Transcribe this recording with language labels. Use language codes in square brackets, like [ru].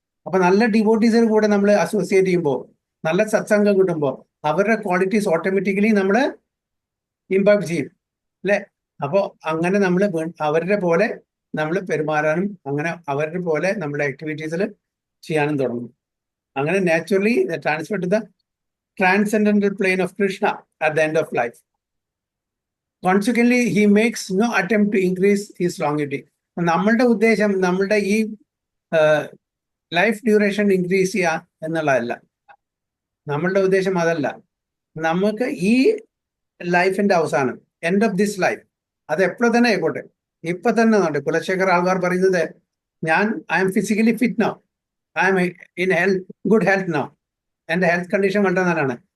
[ml] അപ്പൊ നല്ല ഡിവോട്ടീസിന് കൂടെ നമ്മൾ അസോസിയേറ്റ് ചെയ്യുമ്പോൾ, നല്ല സത്സംഗം കിട്ടുമ്പോൾ അവരുടെ ക്വാളിറ്റീസ് ഓട്ടോമാറ്റിക്കലി നമ്മൾ ഇംബൈവ് ചെയ്യും, അല്ലെ? അപ്പോൾ അങ്ങനെ നമ്മൾ അവരുടെ പോലെ നമ്മൾ പെരുമാറാനും അങ്ങനെ അവരുടെ പോലെ നമ്മുടെ ആക്ടിവിറ്റീസിൽ ചെയ്യാനും തുടങ്ങും. [en] അങ്ങനെ naturally transfer to the transcendental plane of Krishna at the end of life. Consequently, he makes no attempt to increase his longevity. [ml] നമ്മളുടെ ഉദ്ദേശം നമ്മളുടെ ഈ ലൈഫ് ഡ്യൂറേഷൻ ഇൻക്രീസ് ചെയ്യുക എന്നുള്ളതല്ല. നമ്മളുടെ ഉദ്ദേശം അതല്ല. നമുക്ക് ഈ ലൈഫിന്റെ അവസാനം, [en] end of this life, [ml] അത് എപ്പോഴും തന്നെ ആയിക്കോട്ടെ, ഇപ്പൊ തന്നെ ഉണ്ട്. കുലശേഖർ ആൾക്കാർ പറയുന്നത്, [en] I'm physically fit now, I'm in good health now, [ml] എൻ്റെ ഹെൽത്ത് കണ്ടീഷൻ വളരെ നല്ലതാണ്.